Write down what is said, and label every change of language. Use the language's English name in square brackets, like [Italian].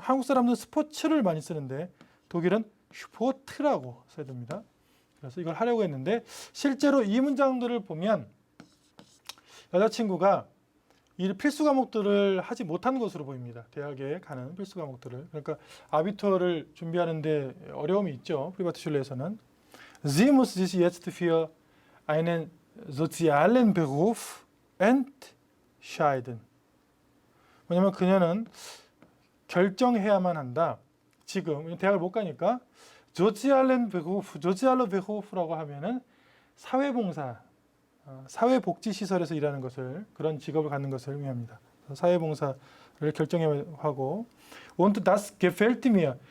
[Korean] 한국 사람들은 스포츠를 많이 쓰는데 독일은 슈포트라고 써야 됩니다. 그래서 이걸 하려고 했는데 실제로 이 문장들을 보면 여자친구가 이 필수 과목들을 하지 못한 것으로 보입니다. 대학에 가는 필수 과목들을. 그러니까 아비투어를 준비하는데 어려움이 있죠. 프리바트슐레에서는. [German] Sie muss sich jetzt für einen sozialen Beruf entscheiden. [Korean] 왜냐면 그녀는 결정해야만 한다. 지금 대학을 못 가니까 sozialen Beruf라고 하면은 사회봉사, 사회복지시설에서 일하는 것을, 그런 직업을 갖는 것을 의미합니다. 사회봉사를 결정하고 [German] und das gefällt mir.